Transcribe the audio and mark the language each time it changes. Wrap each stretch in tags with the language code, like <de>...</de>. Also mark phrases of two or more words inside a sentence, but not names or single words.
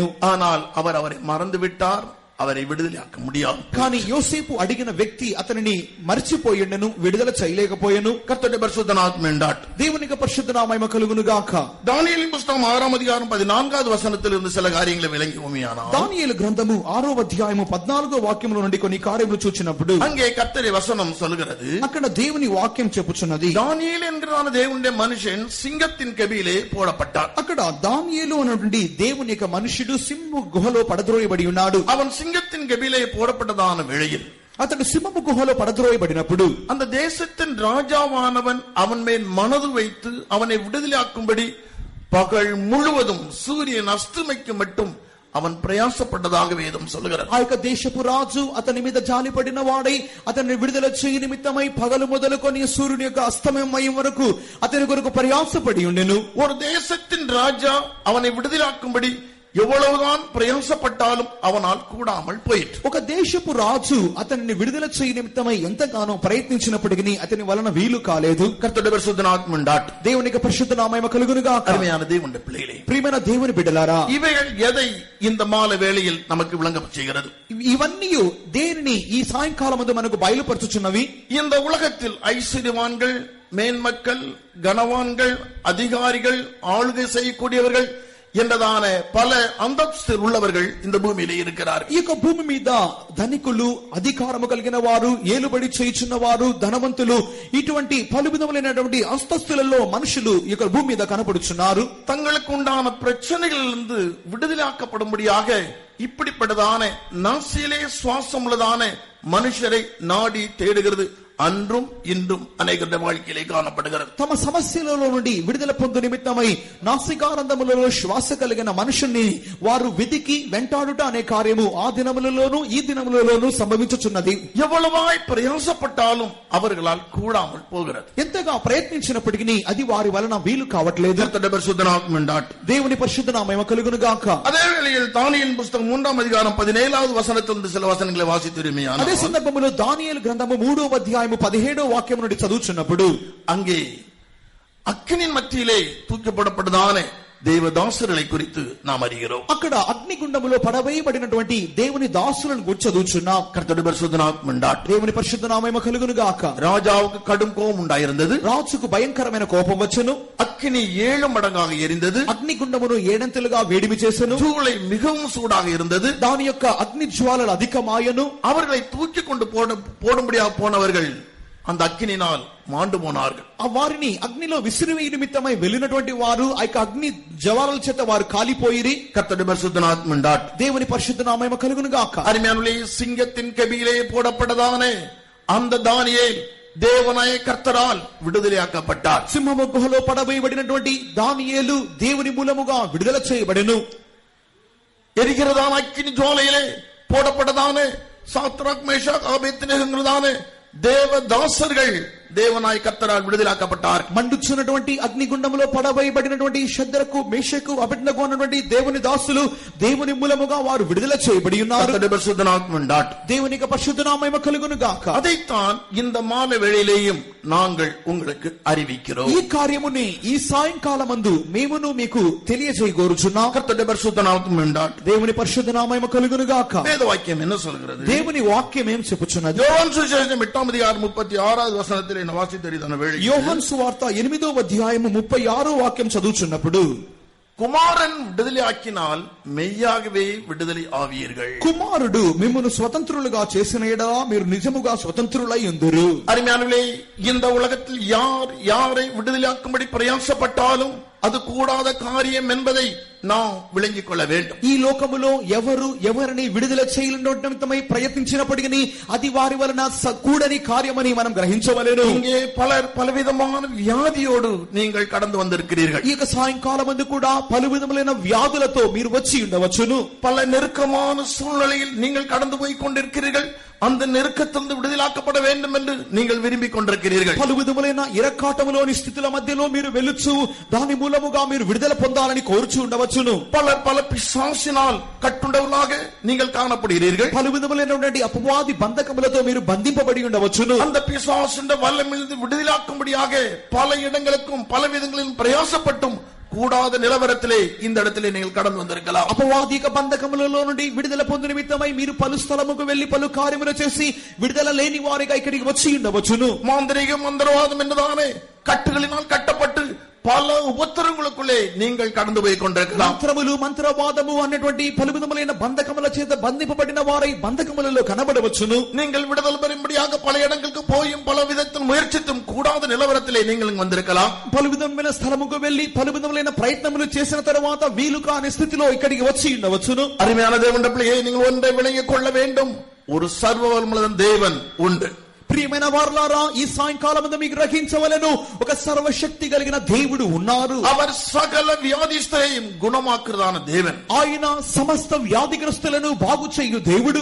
<ta>ஆனால் அவர் அவரை மறந்து விட்டார், அவரை விடுதலையாக்க முடியாது.</ta> <te>కానీ యోసేపు అడిగిన వ్యక్తి అతనిని మర్చిపోయిండెను, విడుదల చేయలేకపోయెను.</te> <ta>கர்த்தருடைய பரிசுத்த நாமமே உண்டாகட்டும்.</ta> <te>దేవునికి పరిశుద్ధ నామ మహిమ కలుగును గాక.</te> <ta>தானியேலின் புத்தகம் 6ஆம் அதிகாரம் 14வது வசனத்திலிருந்து சில காரியங்களை விளங்குவோமேயானால்,</ta> <te>దానియేలు గ్రంథము 6వ అధ్యాయము 14వ వాక్యముల నుండి కొన్ని కార్యములు చూచినప్పుడు</te> <ta>அங்கே கர்த்தருடைய வசனம் சொல்கிறது,</ta> <te>అక్కడ దేవుని వాక్యం చెప్పుచున్నది,</te> <ta>தானியேல் என்கிறதான தேவனுடைய மனுஷன் சிங்கத்தின் கெபியிலே போடப்பட்டார்.</ta> <te>అక్కడ దానియేలు అనేటువంటి దేవుని యొక్క మనుషుడు సింహపు గుహలో పడద్రోయబడి ఉన్నాడు.</te> <ta>அவன் சிங்கத்தின் கெபியிலே போடப்பட்டதான வேளையில்</ta> <te>అతడు సింహపు గుహలో పడద్రోయబడినప్పుడు</te> <ta>அந்த தேசத்தின் ராஜாவானவன் அவன் மேல் மனது வைத்து அவனை விடுதலையாக்கும்படி பகல் முழுவதும் சூரியன் அஸ்தமிக்கும் மட்டும் அவன் பிரயாசப்பட்டதாக வேதம் சொல்லுகிறது.</ta> <te>ఆ యొక్క దేశపు రాజు అతని మీద జాలిపడిన వాడై అతన్ని విడుదల చేయ నిమిత్తమై పగలు మొదలుకొని సూర్యుని యొక్క అస్తమయం అయ్యే వరకు అతని కొరకు ప్రయాసపడి ఉండెను.</te> <ta>ஒரு தேசத்தின் ராஜா அவனை விடுதலாக்கும்படி எவ்வளவுதான் பிரயாசப்பட்டாலும் அவனால் கூடாமல் போயிற்று.</ta> <te>ఒక దేశపు రాజు అతనిని విడుదల చేయ నిమిత్తమై ఎంతగానో ప్రయత్నించినప్పటికీ అతని వలన వీలు కాలేదు.</te> <ta>கர்த்தருடைய பரிசுத்த நாமமே உண்டாகட்டும்.</ta> <te>దేవునికి పరిశుద్ధ నామ మహిమ కలుగును గాక.</te> <ta>அருமையான தேவனுடைய பிள்ளைகளே,</ta> <te>ప్రియమైన దేవుని బిడ్డలారా,</te> <ta>இவைகள் எதை இந்த மாலை வேளையில் நமக்கு விளங்க செய்கிறது?</ta> <te>ఇవన్నీ దేనిని ఈ సాయంకాలమందు మనకు బయలుపరచుచున్నవి?</te> <ta>இந்த உலகத்தில் ஐஸ்வர்யவான்கள், மேன்மக்கள், கனவான்கள், அதிகாரிகள், ஆளுகை செய்யக்கூடியவர்கள் என்றதான பல அந்தஸ்து உள்ளவர்கள் இந்த பூமியிலே இருக்கிறார்கள்.</ta> <te>ఈ యొక్క భూమి మీద ధనికులు, అధికారము కలిగిన వారు, ఏలుబడి చేయుచున్న వారు, ధనవంతులు, ఇటువంటి పలు విధములైనటువంటి అంతస్తులలో మనుషులు ఈ యొక్క భూమి మీద కనపడుచున్నారు.</te> <ta>தங்களுக்கு உண்டான பிரச்சனைகளிலிருந்து விடுதலையாக்கப்படும்படியாக இப்படிப்பட்டதான நாசியிலே சுவாசம் உள்ளதான மனுஷரை நாடி தேடுகிறது அன்றும் இன்றும் அநேகருடைய வாழ்க்கையிலே காணப்படுகிறது.</ta> <te>తమ సమస్యలలో నుండి విడుదల పొందు నిమిత్తమై నాసికారంధములలో శ్వాస కలిగిన మనుషుల్ని వారు వెదికి వెంటాడుట అనే కార్యము ఆ దినములలోనూ ఈ దినములలోనూ సంభవించుచున్నది.</te> <ta>எவ்வளவாய் பிரயாசப்பட்டாலும் அவர்களால் கூடாமல் போகிறது.</ta> <te>ఎంతగా ప్రయత్నించినప్పటికీ అది వారి వలన వీలు కావట్లేదు.</te> <ta>கர்த்தருடைய பரிசுத்த நாமமே உண்டாகட்டும்.</ta> <te>దేవుని పరిశుద్ధ నామ మహిమ కలుగును గాక.</te> <ta>அதே வேளையில் தானியேல் புத்தகம் 3ஆம் அதிகாரம் 17வது வசனத்திலிருந்து சில வசனங்களை வாசித்திருமையானால்,</ta> <te>అదే సందర్భంలో దానియేలు గ్రంథము 3వ అధ్యాయం 17వ వాక్యం నుండి చదువుచున్నప్పుడు</te> <ta>அங்கே அக்கினியின் மத்தியிலே தூக்கப்படப்பட்டதான దేవదాసురుల குறித்து நாம் அறிகிறோம்.</ta> <te>అక్కడ అగ్నిగుండములో పడవేయబడినటువంటి దేవుని దాసులను గురించి చదువుచున్నాం.</te> <ta>கர்த்தருடைய பரிசுத்த நாமம் உண்டாகட்டும்.</ta> <te>దేవుని పరిశుద్ధ నామము కలుగును గాక.</te> <ta>ராஜாவுக்கு கடும் கோபம் உண்டாயிருந்தது.</ta> <te>రాజుకు భయంకరమైన కోపం వచ్చెను.</te> <ta>அக்கினி 7 மடங்காக எரிந்தது.</ta> <te>అగ్నిగుండమును 7 అంతలుగా వేడిమి చేసెను.</te> <ta>சூளை மிகவும் சூடாக இருந்தது.</ta> <te>దాని యొక్క అగ్ని జ్వాలలు అధికమాయను.</te> <ta>அவர்களை தூக்கி கொண்டு போடும்படியாக போனவர்கள் அந்த அக்கினியினால் மாண்டு పోనాர்கள்.</ta> <te>ఆ వారిని అగ్నిలో విసిరివేయ నిమిత్తమై వెళ్ళినటువంటి వారు ఆ యొక్క అగ్ని జ్వాలల చేత వారు కాలిపోయిరి.</te> <ta>கர்த்தருடைய பரிசுத்த நாமம் உண்டாகட்டும்.</ta> <te>దేవుని పరిశుద్ధ నామము కలుగును గాక.</te> <ta>அருமையானவர்களே, சிங்கத்தின் கெபியிலே போடப்பட்டதானே அந்த தானியேல் தேவனாய கர்த்தரால் విడుదలయాக்கப்பட்டார்.</ta> <te>సింహము గుహలో పడవేయబడినటువంటి దానియేలు దేవుని మూలముగా విడుదల చేయబడెను.</te> <ta>எரிகிறதான அக்கினி ஜுவாலையிலே போடப்பட்டதான சாத்ராக் மேஷாக் ஆபேத்நேகோங்கிறதான தேவதாசர்கள் தேவனாய் கர்த்தரால் விடுதலாக்கப்பட்டார்.</ta> <te>మండుచున్నటువంటి అగ్నిగుండములో పడవేయబడినటువంటి షద్రకు మేషకు అబేద్నెగో అన్నటువంటి దేవుని దాసులు దేవుని మూలముగా వారు విడుదల చేయబడి ఉన్నారు.</te> <ta>கர்த்தருடைய பரிசுத்த நாமம் உண்டாகட்டும்.</ta> <te>దేవుని యొక్క పరిశుద్ధ నామము కలుగును గాక.</te> <ta>அதைத்தான் இந்த மாலை வேளையிலேயும் நாங்கள் உங்களுக்கு அறிவிக்கிறோம்.</ta> <te>ఈ కార్యముని ఈ సాయంకాలమందు మేమును మీకు తెలియజేయగోరుచున్నాం.</te> <ta>கர்த்தருடைய பரிசுத்த நாமம் உண்டாகட்டும்.</ta> <te>దేవుని పరిశుద్ధ నామము కలుగును గాక.</te> <ta>வேத வாக்கியம் என்ன சொல்கிறது?</ta> <te>దేవుని వాక్యం ఏం చెప్పుచున్నది?</te> <ta>யோவான் சுவிசேஷம் 8வது அதிகாரம் 36வது வசனத்தில் வாசித்திருந்த வேளை</ta> <te>యోహాను సువార్త 8వ అధ్యాయము 36వ వాక్యం చదువుచున్నప్పుడు,</te> <ta>குமாரன் விடுதலை ஆக்கினால் மெய்யாகவே விடுதலை ஆவீர்கள்.</ta> <te>కుమారుడు మిమ్మును స్వతంత్రులుగా చేసిన యెడల మీరు నిజముగా స్వతంత్రులై ఉందురు.</te> <ta>அருமையானவர்களே, இந்த உலகத்தில் யார் யாரை விடுதலையாக்கும்படி பிரயாசப்பட்டாலும் அது கூடாத காரியம் என்பதை நாம் விளங்கிக் கொள்ள வேண்டும்.</ta> <te>ఈ లోకములో ఎవరు ఎవరిని విడుదల చేయలేనిమిత్తమై ప్రయత్నించినప్పటికీ అది వారి వలన కూడని కార్యమని మనం గ్రహించవలెను.</te> <ta>இங்கே பலர் பலவிதமான வியாதியோடு நீங்கள் கடந்து வந்திருக்கிறீர்கள்.</ta> <te>ఈ యొక్క సాయంకాలమందు కూడా పలు విధములైన వ్యాధులతో మీరు వచ్చి ఉండవచ్చును.</te> <ta>பல நெருக்கமான சூழ்நிலையில் நீங்கள் கடந்து போய் கொண்டிருக்கிறீர்கள். அந்த நெருக்கத்திலிருந்து விடுதலாக்கப்பட வேண்டும் என்று நீங்கள் விரும்பிக் கொண்டிருக்கிறீர்கள்.</ta> <te>పలు విధములైన ఇరకాటములోని స్థితుల మధ్యలో మీరు వెలుచు దాని మూలముగా మీరు విడుదల పొందాలని కోరుచు ఉండవచ్చును.</te> <ta>பலர் பல பிசாசினால் கட்டுண்டவர்களாக நீங்கள் காணப்படுகிறீர்கள்.</ta> <te>పలు విధములైనటువంటి అపవాది బంధకములతో మీరు బంధింపబడి ఉండవచ్చును.</te> <ta>அந்த பிசாசின் வல்லமிலிருந்து விடுதலாக்கும்படியாக பல இடங்களுக்கும் பல விதங்களிலும் பிரயாசப்பட்டும் கூடாத நிலவரத்திலே இந்த இடத்திலே நீங்கள் கடந்து வந்திருக்கலாம்.</ta> <te>అపవాదిక బంధకములలో నుండి విడుదల పొందు నిమిత్తమై మీరు పలు స్థలముకు వెళ్లి పలు కార్యములు చేసి విడుదల లేని వారిగా ఇక్కడికి వచ్చి ఉండవచ్చును.</te> <ta>மாந்திரீகம் மந்திரவாதம் என்றதானே கட்டுகளினால் கட்டப்பட்டு பல உபத்திரங்களுக்குள்ளே நீங்கள் கடந்து போய் கொண்டிருக்கலாம்.</ta> <te>మంత్రములు మంత్రవాదము అన్నటువంటి పలు విధములైన బంధకముల చేత బంధింపబడిన వారై బంధకములలో కనబడవచ్చును.</te> <ta>நீங்கள் விடுதலை பெறும்படியாக பல இடங்களுக்கு போயும் பல விதத்தில் முயற்சித்தும் கூடாத நிலவரத்திலே நீங்கள் வந்திருக்கலாம்.</ta> <te>పలు విధమైన స్థలముకు వెళ్లి పలు విధములైన ప్రయత్నములు చేసిన తర్వాత వీలు కాని స్థితిలో ఇక్కడికి వచ్చి ఉండవచ్చును.</te> <ta>அருமையான தேவனுடைய பிள்ளையே, நீங்கள் ஒன்றை விளங்கிக் கொள்ள வேண்டும். ஒரு சர்வவல்லமையுள்ள தேவன் உண்டு.</ta> <te>ప్రియమైన వారలారా, ఈ సాయంకాలమందు మీకు గ్రహించవలెను, ఒక సర్వశక్తి కలిగిన దేవుడు ఉన్నారు.</te> <ta>அவர் சகல வியாதிஸ்தரையும் குணமாக்குறதான தேவன்.</ta> <te>ఆయన సమస్త వ్యాధిగ్రస్తులను బాగు చేయు దేవుడు.</te>